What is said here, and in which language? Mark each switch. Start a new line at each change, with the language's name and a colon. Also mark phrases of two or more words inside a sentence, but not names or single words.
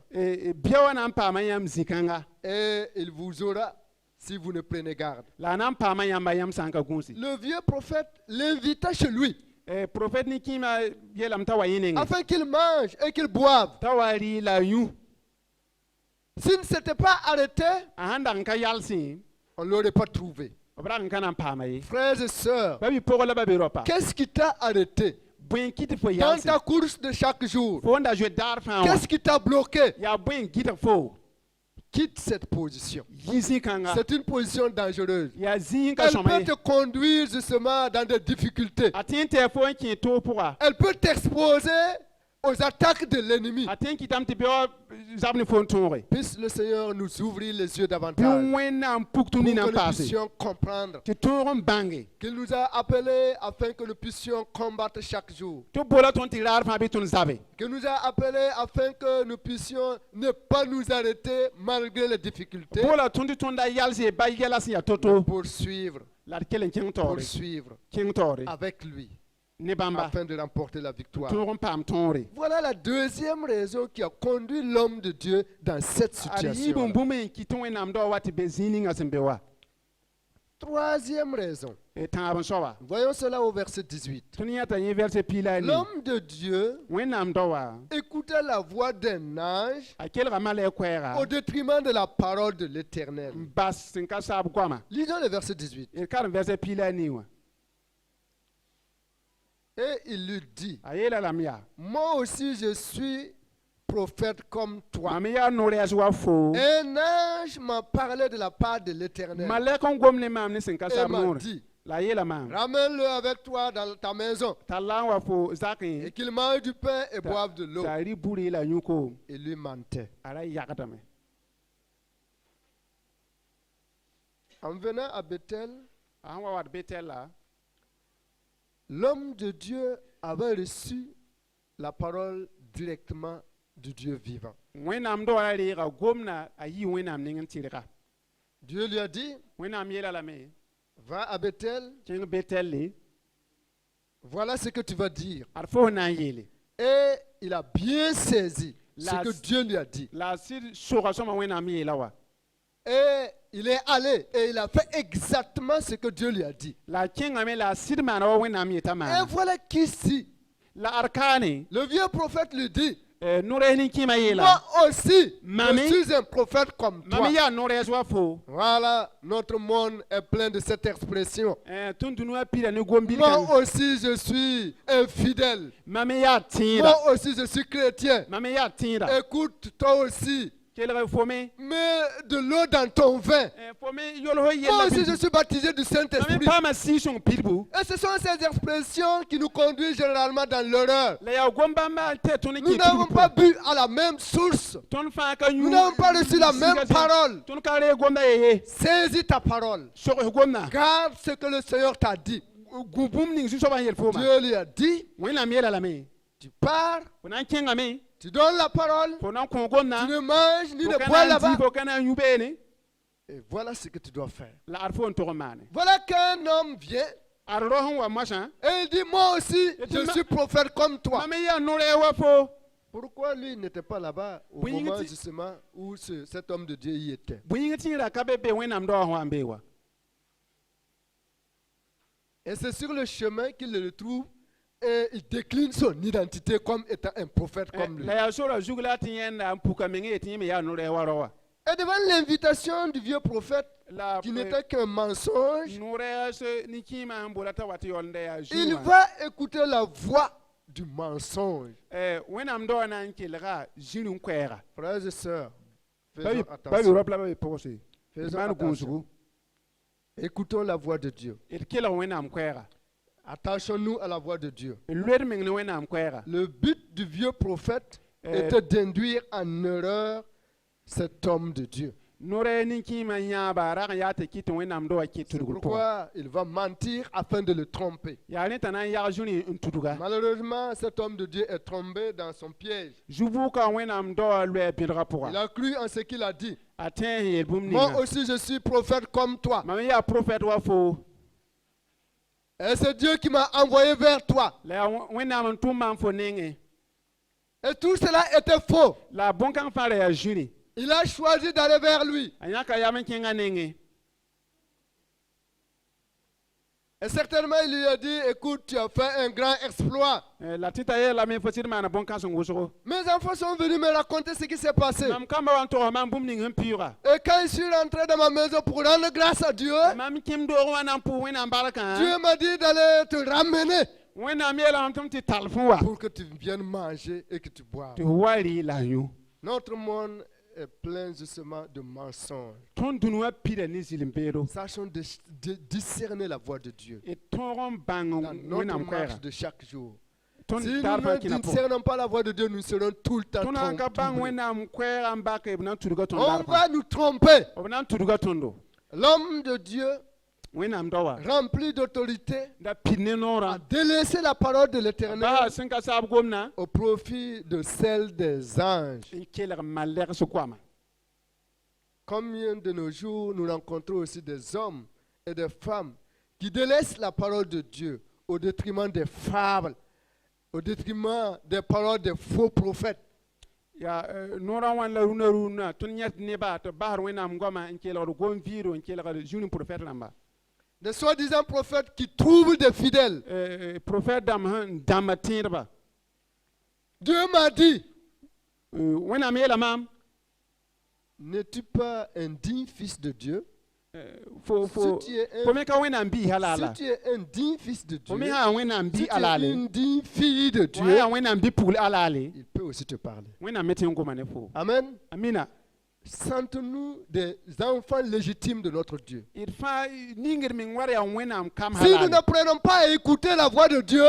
Mossi: bia wa na n paama yãmb zĩ-kãnga
French: Et il vous aura si vous ne prenez garde.
Mossi: la a na n paama yãmba yãmb sã n ka gũuse
French: Le vieux prophète l'invita chez lui
Mossi: profɛt ne kĩimã yeelame t'a wa yẽ nengẽ
French: afin qu'il mange et qu'il boive.
Mossi: t'a wa rɩ la a yũ
French: S'il ne s'était pas arrêté,
Mossi: a sãn dag n ka yalsẽ
French: on ne l'aurait pas trouvé.
Mossi: b rag n ka na n paama ye
French: Frères et sœurs,
Mossi: ba bɩ pʋgɔ la ba be rɔpa
French: qu'est-ce qui t'a arrêté
Mossi: bõe n kɩt fo
French: dans
Mossi: yalse
French: ta course de chaque jour?
Mossi: fo n da zoe daar fãa wã
French: Qu'est-ce qui t'a bloqué?
Mossi: yaa bõe n gɩdg fo
French: Quitte cette position.
Mossi: yɩ zĩ-kãnga
French: C'est une position dangereuse.
Mossi: yaa zĩig ka
French: Elle
Mossi: sõma
French: peut
Mossi: ye
French: te conduire justement dans des difficultés.
Mossi: a tẽ n tɩ fo n kẽ toog pʋga
French: Elle peut t'exposer aux attaques de l'ennemi.
Mossi: a tẽ n kɩtame tɩ bɩ wa zab ne fo n tõoge
French: Puisse le Seigneur nous ouvrir les yeux
Mossi: bɩ
French: davantage
Mossi: wẽnnaam puk tʋm
French: pour que
Mossi: nina n
French: nous
Mossi: paase
French: puissions comprendre
Mossi: tɩ tõog n bãnge
French: qu'il nous a appelés afin que nous puissions combattre chaque jour.
Mossi: tɩ bola tõnd tɩ raar fãa bɩ tõnd zabe
French: Qu'il nous a appelés afin que nous puissions ne pas nous arrêter malgré les difficultés.
Mossi: bola tõnd tɩ tõnd da yalse ba yɛla sẽn yaa to-to
French: Poursuivre,
Mossi: la d kell n kẽng taoore
French: poursuivre
Mossi: kẽng taoore
French: avec lui
Mossi: ne bãmba
French: afin de remporter la victoire.
Mossi: tõog n paam tõore
French: Voilà la deuxième raison qui a conduit l'homme de Dieu dans cette
Mossi: ad yɩɩb n
French: situation.
Mossi: bũmb n kɩ tɩ wẽnnaam dao wa tɩ be zĩig ninga sẽn be wa
French: Troisième raison.
Mossi: tãab n soaba
French: Voyons cela au verset 18.
Mossi: tõnd yãta yẽ vɛrse piila ne
French: L'homme de Dieu
Mossi: wẽnnaam daoa
French: écoutait la voix d'un ange
Mossi: a kelga malɛk koɛɛga
French: au détriment de la parole de l'Éternel.
Mossi: n bas sẽn ka saab goama
French: Lisons le verset 18.
Mossi: d karem vɛrse piila ne wã
French: Et il lui dit,
Mossi: a yeela lame yaa
French: moi aussi je suis prophète comme toi.
Mossi: mam yaa no-rɛɛs wa foo
French: Un ange m'a parlé de la part de l'Éternel.
Mossi: malɛk n gom ne maam ne sẽn ka
French: Et
Mossi: saab
French: m'a
Mossi: noore
French: dit,
Mossi: la a yeela maam
French: ramène-le avec toi dans ta maison
Mossi: t'a la n wa fo zakẽ
French: et qu'il mange du pain et boive de l'eau.
Mossi: t'a rɩ buri la yũko
French: Il lui mentait.
Mossi: a ra yagdame
French: En venant à Bethel,
Mossi: a sẽn wa wat betel la
French: l'homme de Dieu avait reçu la parole directement du Dieu vivant.
Mossi: wẽnnaam daoa reega gomna a yɩ wẽnnaam ning n tɩrga
French: Dieu lui a dit,
Mossi: wẽnnaam yeela lame
French: va à Bethel,
Mossi: kẽng betelle
French: voilà ce que tu vas dire.
Mossi: ad fo na n yeele
French: Et il a bien saisi ce La- que Dieu lui a dit.
Mossi: la a sɩd soga sõma wẽnnaam yeela wa
French: Et il est allé et il a fait exactement ce que Dieu lui a dit.
Mossi: la a kẽngame la a sɩd maana wa wẽnnaam yeta
French: Et
Mossi: maana
French: voilà qu'ici,
Mossi: la ad kaane
French: le vieux prophète lui dit,
Mossi: no-rɛɛs nin-kẽema yeela
French: moi aussi, Mamie. je suis un prophète comme toi.
Mossi: mam yaa no-rɛɛs wa fo
French: Voilà, notre monde est plein de cette expression.
Mossi: tõnd dũni wã pida ne gom-bil
French: Moi
Mossi: kãng
French: aussi, je suis infidèle.
Mossi: mam yaa tẽeda
French: Moi aussi, je suis chrétien.
Mossi: mam yaa tẽeda
French: Écoute, toi aussi,
Mossi: kelg fo me
French: mets de l'eau dans ton vin.
Mossi: fo me yolf
French: Moi
Mossi: yella
French: aussi, je suis baptisé du
Mossi: mam
French: Saint-Esprit.
Mossi: paama sɩɩsõng pidbu
French: Et ce sont ces expressions qui nous conduisent généralement dans l'erreur.
Mossi: la yaa gom bãmba n tɛ tõnd
French: Nous n'avons pas bu à la même source.
Mossi: tõnd fãa ka
French: Nous n'avons pas reçu la même parole.
Mossi: tõnd ka ree gomda yeye
French: Saisis ta parole.
Mossi: sogs gomda
French: Garde ce que le Seigneur t'a dit.
Mossi: gu bũmb ning zu-soabã n yel fooma
French: Dieu lui a dit,
Mossi: wẽnnaam yeela lame
French: tu pars,
Mossi: fo na n kẽngame
French: tu donnes la parole,
Mossi: fo na n kõ
French: tu
Mossi: gomda
French: ne manges ni
Mossi: fo
French: ne
Mossi: ka
French: bois
Mossi: na n
French: là-bas.
Mossi: dɩ fo ka na n yũ beene
French: Et voilà ce que tu dois faire.
Mossi: la ad fo n tog n maane
French: Voilà qu'un homme vient
Mossi: ad ro sẽn wa moasã
French: et il dit, moi aussi, je suis prophète comme toi.
Mossi: mam yaa no-rɛɛ wa fo
French: Pourquoi lui n'était pas là-bas au Oui, moment il dit- justement où cet homme de Dieu y était?
Mossi: bõe-yĩng tĩigrã ka be be wẽnnaam daoa sẽn wa n bee wa
French: Et c'est sur le chemin qu'il le retrouve et il décline son identité comme étant un prophète comme lui.
Mossi: la yaa sorã zug la tɩ yẽnda n puka meng yetɩ yẽ me yaa no-rɛɛ wa rao wa
French: Et devant l'invitation du vieux prophète,
Mossi: la
French: qui n'était qu'un mensonge,
Mossi: no-rɛɛs nin-kĩimã sẽn bola t'a wa tɩ yaool n da yaa
French: il
Mossi: zugã
French: va écouter la voix du mensonge.
Mossi: wẽnnaam daoa na n kelga zĩr n koɛɛga
French: Frères et sœurs,
Mossi: pa
French: faisons
Mossi: be
French: attention.
Mossi: rop la ba be pʋgse
French: Faisons
Mossi: maan
French: attention.
Mossi: gũusgu
French: Écoutons la voix de Dieu.
Mossi: d kelg wẽnnaam koɛɛga
French: Attachons-nous à la voix de Dieu.
Mossi: n loed meng ne wẽnnaam koɛɛga
French: Le but du vieux prophète Euh, était d'induire en erreur cet homme de Dieu.
Mossi: no-rɛɛ nin-kĩimã yãaba rag n yaa tɩ kɩ tɩ wẽnnaam daoa kɩ
French: C'est
Mossi: tudgr pʋga
French: pourquoi il va mentir afin de le tromper.
Mossi: yaa rẽ t'a na n yag zũri n tudga
French: Malheureusement, cet homme de Dieu est tombé dans son piège.
Mossi: zu-vʋʋka wẽnnaam daoa loɛɛ bẽdga
French: Il
Mossi: pʋga
French: a cru en ce qu'il a dit.
Mossi: a tẽ n yeel bũmb
French: Moi
Mossi: ninga
French: aussi, je suis prophète comme toi.
Mossi: mam yaa profɛt wa fo
French: Et c'est Dieu qui m'a envoyé vers toi.
Mossi: la yaa wẽnnaam n tʋm maan fo nengẽ
French: Et tout cela était faux.
Mossi: la bõn-kãng fãa ra yaa zũri
French: Il a choisi d'aller vers lui.
Mossi: a yãka yam n kẽngã nengẽ
French: Et certainement, il lui a dit, écoute, tu as fait un grand exploit.
Mossi: la tɩ t'a yeelame fo sɩd maana bõn-kãs n wʋsgo
French: Mes enfants sont venus me raconter ce qui s'est passé.
Mossi: mam kãmba wa n togs mam bũmb ning sẽn pɩʋga
French: Et quand je suis rentré dans ma maison pour rendre grâce à Dieu,
Mossi: mam kẽm doog wã na n pʋʋs wẽnnaam barkã
French: Dieu m'a dit d'aller te ramener
Mossi: wẽnnaam yeelame tɩ m tɩ tall fõ wa
French: pour que tu viennes manger et que tu boives.
Mossi: tɩ f wa rɩ la n yũ
French: Notre monde est plein justement de mensonges.
Mossi: tõnd dũni wã pida ne zĩl-n-beedo
French: Sachons discerner la voix de Dieu
Mossi: d tõog n bãng
French: dans notre
Mossi: wẽnnaam
French: marche
Mossi: koɛɛga
French: de chaque jour.
Mossi: tõnd
French: Si nous
Mossi: taar fãa
French: ne
Mossi: kɩna pʋgẽ
French: discernons pas la voix de Dieu, nous serons tout le temps
Mossi: tõnd sã n ka bãng
French: trompés.
Mossi: wẽnnaam koɛɛgã n bake b na n tudga tõnd
French: On
Mossi: dar fãa
French: va nous tromper.
Mossi: b na n tudga tõndo
French: L'homme de Dieu,
Mossi: wẽnnaam daoa
French: rempli d'autorité,
Mossi: da pid ne
French: a
Mossi: noorã
French: délaissé la parole de
Mossi: baa
French: l'Éternel
Mossi: sẽn ka saab gomna
French: au profit de celle des anges.
Mossi: n kelg malɛgs goama
French: Combien de nos jours nous rencontrons aussi des hommes et des femmes qui délaissent la parole de Dieu au détriment des fables, au détriment des paroles des faux prophètes.
Mossi: yaa noorã wãn la rũnã rũnã tõnd yãt nebã tɩ basd wẽnnaam goamã n kelgd gom-vɩɩdo n kelgd zũni profɛt rãmba
French: des soi-disant prophètes qui troublent des fidèles.
Mossi: prophète dam sẽn dãmba tẽedba
French: Dieu m'a dit,
Mossi: wẽnnaam yeela maam
French: n'es-tu pas un digne fils de Dieu?
Mossi: fo me ka wẽnnaam biisã la
French: Si
Mossi: la
French: tu es un digne fils de
Mossi: fo
French: Dieu,
Mossi: me sã wẽnnaam
French: si
Mossi: bi
French: tu
Mossi: a la
French: es
Mossi: ale
French: une digne fille de
Mossi: fo
French: Dieu,
Mossi: yaa wẽnnaam bi pugl a la ale
French: il peut aussi te parler.
Mossi: wẽnnaam me tɩ n goma ne fo
French: Amen.
Mossi: amina
French: Sentons-nous des enfants légitimes de notre Dieu.
Mossi: d fãa ningd meng war yaa wẽnnaam kam
French: Si nous n'apprenons pas à écouter la voix de Dieu,